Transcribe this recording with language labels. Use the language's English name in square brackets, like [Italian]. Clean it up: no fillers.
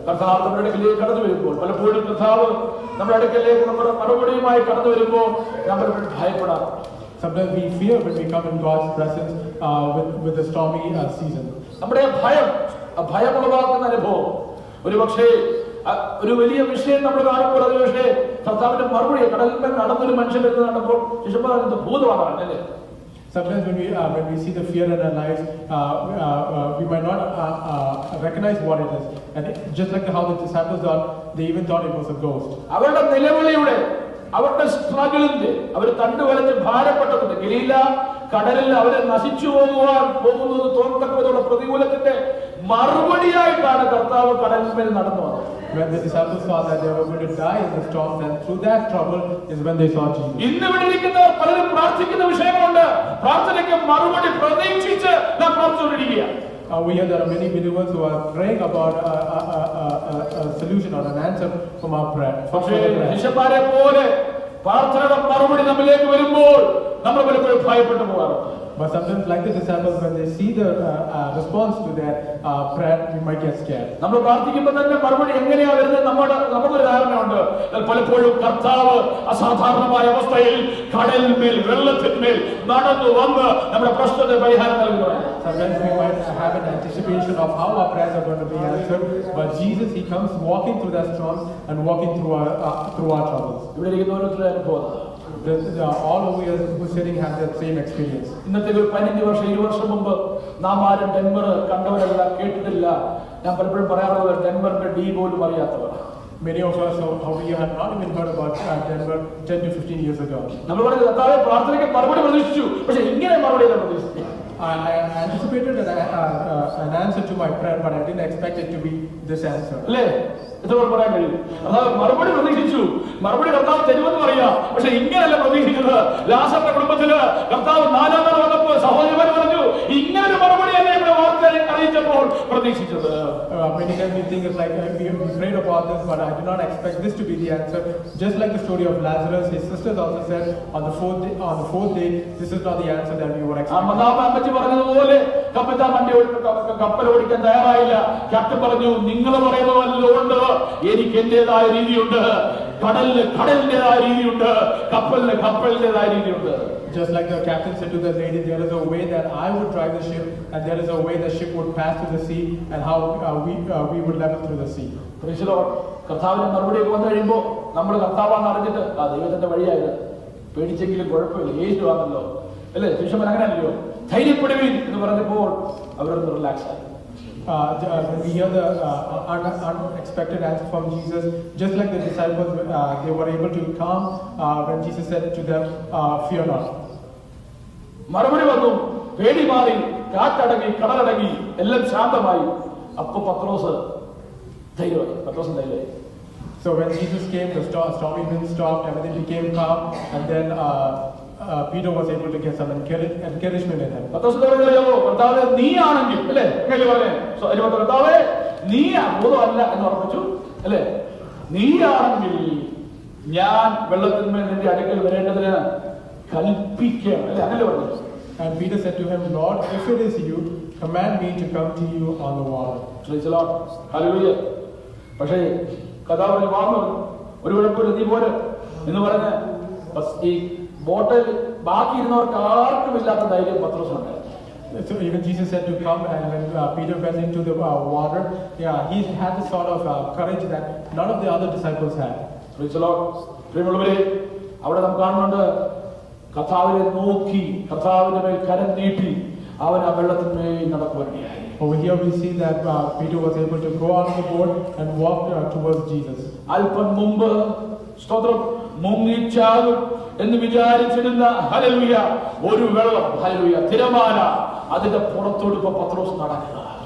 [Malayalam] കർത്താവ് നമ്മുടെ അടുക്കലേക്ക് കടന്നു വരുമ്പോൾ, പലപ്പോഴും കർത്താവ് നമ്മുടെ അടുക്കലേക്ക് നമ്മുടെ മറുപടിയുമായി കടന്നു വരുമ്പോൾ നമ്മൾ ഭയപ്പെടാം. [English] Sometimes we fear when we come in God's presence with the stormy season. [Malayalam] നമ്മുടെ ഭയമുളവാക്കുന്ന അനുഭവം ഒരുപക്ഷേ ഒരു വലിയ വിഷയം നമ്മൾ കാണുമ്പോൾ അത് പക്ഷേ കർത്താവിന്റെ മറുപടി കടലിന്മേൽ നടന്നൊരു മനുഷ്യൻ എന്ന് കണ്ടപ്പോൾ ശിശുപാലന്റെ ഭൂതമാണ് അല്ലേ. [English] Sometimes when we see the fear in our lives, we might not recognize what it is. And just like how the disciples thought, they even thought it was a ghost. [Malayalam] അവരുടെ നിലവിളിയുടെ, അവരുടെ സ്ട്രഗിളിന്റെ, അവർ തണ്ടുവലഞ്ഞ് ഭാരപ്പെട്ടതിന്റെ ഗലീല കടലിൽ അവരെ നശിച്ചു പോകുന്നത് തോന്നത്തക്കവിധമുള്ള പ്രതികൂലത്തിന്റെ മറുപടിയായിട്ടാണ് കർത്താവ് കടലിന്മേൽ നടന്നു വന്നത്. [English] When the disciples saw that they were going to die in the storms, and through that trouble is when they saw Jesus. [Malayalam] ഇന്ന് ഇവിടെ ഇരിക്കുന്നവർ പലരും പ്രാർത്ഥിക്കുന്ന വിഷയങ്ങളുണ്ട്. പ്രാർത്ഥനയ്ക്ക് മറുപടി പ്രതീക്ഷിച്ച് നാം പ്രാർത്ഥിച്ചുകൊണ്ടിരിക്കുക. [English] We hear there are many believers who are praying about a solution or an answer from our prayer. [Malayalam] പക്ഷേ ശിഷ്യന്മാരെ പോലെ പ്രാർത്ഥനയുടെ മറുപടി നമ്മിലേക്ക് വരുമ്പോൾ നമ്മൾ പലപ്പോഴും ഭയപ്പെട്ടു പോകാറുണ്ട്. [English] But sometimes, like the disciples, when they see the response to their prayer, we might get scared. [Malayalam] നമ്മൾ പ്രാർത്ഥിക്കുമ്പോൾ തന്നെ മറുപടി എങ്ങനെയാ വരുന്നത് നമുക്കൊരു ധാരണയുണ്ട്. പലപ്പോഴും കർത്താവ് അസാധാരണമായ അവസ്ഥയിൽ കടലിന്മേൽ വെള്ളത്തിന്മേൽ നടന്നു വന്ന് നമ്മുടെ പ്രശ്നത്തിന് പരിഹാരം നൽകുന്നു. [English] Sometimes we might have an anticipation of how our prayers are going to be answered, but Jesus, he comes walking through that storm and walking through our troubles. ഇവിടെ ഇരിക്കുന്ന ഓരോരുത്തരുടെ അനുഭവം all over here who are sitting have that same experience. [Malayalam] ഇന്നത്തെ ഒരു 15 വർഷം 20 വർഷം മുമ്പ് നാം ആരും ഡെൻവർ കണ്ടവരല്ല, കേട്ടിട്ടില്ല. ഞാൻ പലപ്പോഴും പറയാറുള്ളത് ഡെൻവറിന്റെ ഡി പോലും അറിയാത്തവർ. [English] Many of us we have not even heard about Denver 10 to 15 years ago. [Malayalam] നമ്മൾ പറഞ്ഞു കർത്താവേ പ്രാർത്ഥനയ്ക്ക് മറുപടി പ്രതീക്ഷിച്ചു, പക്ഷെ ഇങ്ങനെ മറുപടി പ്രതീക്ഷിച്ചു. [English] I anticipated an answer to my prayer, but I didn't expect it to be this answer. [Malayalam] അല്ലേ? എത്ര പറയാൻ കഴിയും? കർത്താവ് മറുപടി പ്രതീക്ഷിച്ചു, മറുപടി കർത്താവ് തരുമെന്ന് പറയാം, പക്ഷെ ഇങ്ങനെയല്ല പ്രതീക്ഷിക്കുന്നത്. ലാസറിന്റെ കുടുംബത്തില് കർത്താവ് 4 നാൾ വന്നപ്പോൾ സഹോദരന്മാർ പറഞ്ഞു ഇങ്ങനെ മറുപടി അല്ലേ ഇവിടെ വാർത്തയെ അറിയിച്ചപ്പോൾ പ്രതീക്ഷിച്ചത്. [English] Many times we think it's like we prayed about this, but I did not expect this to be the answer. Just like the story of Lazarus, his sisters also said on the fourth day, this is not the answer that we were expecting. [Malayalam] പറഞ്ഞതുപോലെ കപ്പത്താൻ കപ്പൽ ഓടിക്കാൻ തയ്യാറായില്ല. Captain പറഞ്ഞു നിങ്ങൾ പറയുന്നതല്ലോണ്ട് എനിക്ക് എന്റേതായ രീതിയുണ്ട്, കടലിന്റേതായ രീതിയുണ്ട്, കപ്പലിന്റേതായ രീതിയുണ്ട്. [English] Just like the captain said to the lady, there is a way that I would drive the ship, and there is a way the ship would pass through the sea, and how we would level through the sea. [Malayalam] കർത്താവിന്റെ മറുപടിയൊക്കെ വന്നു കഴിയുമ്പോൾ നമ്മൾ കർത്താവാന്ന് അറിഞ്ഞിട്ട് ദൈവത്തിന്റെ വഴിയായത് പേടിച്ചെങ്കിലും കുഴപ്പമില്ല, യേശുവാണല്ലോ അല്ലേ. ശിഷ്യന്മാർ അങ്ങനെയല്ലോ, ധൈര്യപ്പെടുവീൻ എന്ന് പറഞ്ഞപ്പോൾ അവരൊന്ന് റിലാക്സ് ആയി. [English] When we hear the unexpected answer from Jesus, just like the disciples, they were able to calm when Jesus said to them, "Fear not." [Malayalam] മറുപടി വന്നു, പേടി മാറി, കാറ്റടങ്ങി, കടലടങ്ങി, എല്ലാം ശാന്തമായി. അപ്പൊ പത്രോസ് ധൈര്യമായി. [English] So when Jesus came, the stormy wind stopped, everything became calm, and then Peter was able to get some encouragement in him. [Malayalam] പത്രോസ് പറയുകയോ കർത്താവേ നീ ആണെങ്കിൽ അല്ലേ കർത്താവേ നീയാ ഭൂതമല്ല എന്ന് ഉറപ്പിച്ചു അല്ലേ? നീയാണെങ്കിൽ ഞാൻ വെള്ളത്തിന്മേൽ നിന്റെ അടുക്കൽ വരേണ്ടതിന് കൽപ്പിക്കണം അല്ലെ? അങ്ങനെ പറഞ്ഞു. [English] And Peter said to him, Lord, if it is you, command me to come to you on the water. [Malayalam] Hallelujah. പക്ഷേ കഥാവിന് വാങ്ങും ഒരു കുഴപ്പമില്ല, നീ പോര് എന്ന് പറഞ്ഞ് ഈ ബോട്ടിൽ ബാക്കി ഇരുന്നവർക്ക് ആർക്കും ഇല്ലാത്ത ധൈര്യം പത്രോസിനുണ്ട്. [English] So even Jesus said to come, and when Peter went into the water, he had the sort of courage that none of the other disciples had. [Malayalam] പ്രിയമുള്ളവരെ, അവിടെ നാം കാണുന്നുണ്ട് കർത്താവിനെ നോക്കി കർത്താവിന്റെ മേൽ കരം നീട്ടി അവൻ ആ വെള്ളത്തിന്മേൽ നടക്കുവാനിടയായി. [English] Over here we see that Peter was able to go out of the boat and walk towards Jesus. [Malayalam] അല്പം മുമ്പ് സ്തോത്രം മുങ്ങിച്ചാകും എന്ന് വിചാരിച്ചിരുന്ന ഹല്ലേലൂയ ഒരു വെള്ളം ഹല്ലേലൂയ തിരമാല അതിന്റെ പുറത്തോട് ഇപ്പൊ പത്രോസ് നടക്കുക.